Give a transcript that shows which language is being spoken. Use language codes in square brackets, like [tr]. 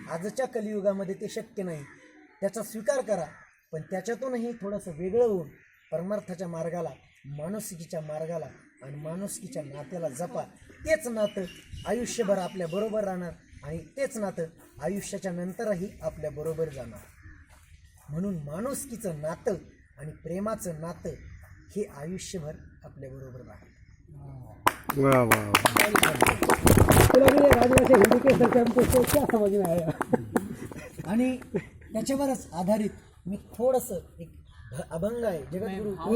[mr] आजच्या कलियुगामध्ये ते शक्य नाही. त्याचा स्वीकार करा, पण त्याच्यातूनही थोडंसं वेगळं होऊन परमार्थाच्या मार्गाला, माणुसकीच्या मार्गाला आणि माणुसकीच्या नात्याला जपा. तेच नातं आयुष्यभर आपल्याबरोबर राहणार आणि तेच नातं आयुष्याच्या नंतरही आपल्याबरोबर जाणार. म्हणून माणुसकीचं नातं आणि प्रेमाचं नातं हे आयुष्यभर आपल्याबरोबर राहणार. वाह वाह [hi] राजवासे हिंदी के सर हमको क्या समझ में आया. [mr] आणि त्याच्यावरच आधारित मी थोडंसं एक अभंग आहे जगद्गुरु